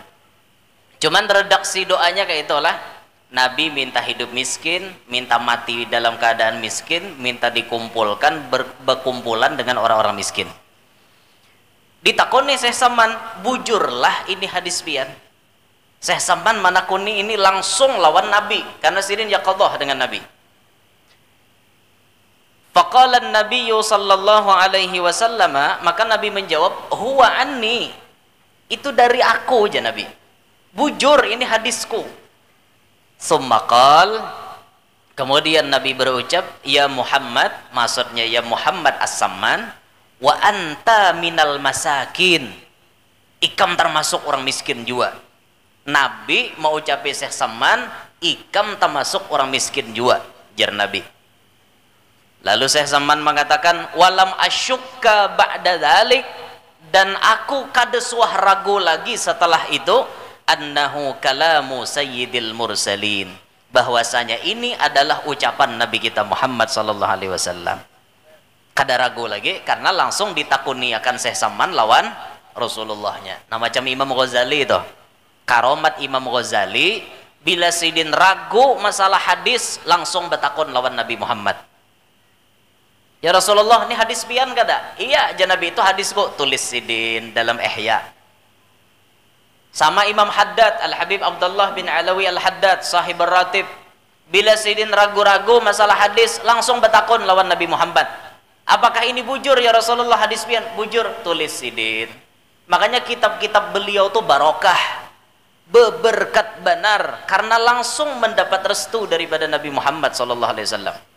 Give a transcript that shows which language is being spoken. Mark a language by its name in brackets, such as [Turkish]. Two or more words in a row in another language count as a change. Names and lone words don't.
[Indonesian] Cuman redaksi doanya kayak itulah. Nabi minta hidup miskin, minta mati dalam keadaan miskin, minta dikumpulkan berkumpulan dengan orang-orang miskin. [Banjar] Ditakoni Syekh Saman, bujurlah ini hadis pian. Syekh Saman manakuni ini langsung lawan Nabi karena sidin yaqadhah dengan Nabi. [Arabic] Faqala an-nabiy sallallahu alaihi wasallam, [Banjar] maka Nabi menjawab, [Arabic] huwa anni, [Banjar] itu dari aku aja Nabi. Bujur ini hadisku. [Arabic] Summa qal, [Banjar] kemudian Nabi berucap, ya Muhammad, maksudnya ya Muhammad as-Samman, [Arabic] wa anta minal masakin, [Banjar] ikam termasuk orang miskin juga. Nabi mau ucapi Syekh Saman, ikam termasuk orang miskin juga, jar Nabi. Lalu Syekh Saman mengatakan, [Arabic] walam asyukka ba'da dzalik, [Banjar] dan aku kada suah ragu lagi setelah itu, [Arabic] annahu kalamu sayyidil mursalin, [Indonesian] bahwasanya ini adalah ucapan Nabi kita Muhammad sallallahu alaihi wasallam. [Banjar] Kada ragu lagi karena langsung ditakuni akan Syekh Saman lawan Rasulullahnya. Nah, macam Imam Ghazali itu, karomat Imam Ghazali, bila sidin ragu masalah hadis langsung bertakun lawan Nabi Muhammad. Ya Rasulullah, ini hadis pian kada? Iya, aja Nabi itu hadisku, tulis sidin dalam Ihya. Sama Imam Haddad, Al-Habib Abdullah bin Alawi Al-Haddad, sahib ratib. Bila Sidin ragu-ragu masalah hadis, langsung bertakun lawan Nabi Muhammad. Apakah ini bujur ya Rasulullah hadis pian? Bujur, tulis Sidin. Makanya kitab-kitab beliau tuh barokah, berberkat benar, karena langsung mendapat restu daripada Nabi Muhammad SAW.